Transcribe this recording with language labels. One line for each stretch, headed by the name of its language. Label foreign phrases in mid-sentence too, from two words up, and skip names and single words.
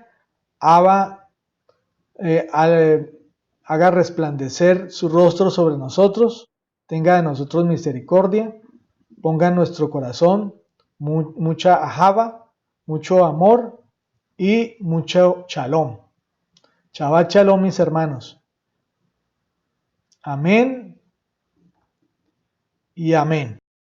Spanish: Abba haga resplandecer su rostro sobre nosotros. Tenga de nosotros misericordia. Ponga en nuestro corazón mucha ajaba, mucho amor y mucho shalom.
Hebrew: שבת שלום,
Spanish: mis hermanos. Amén y amén.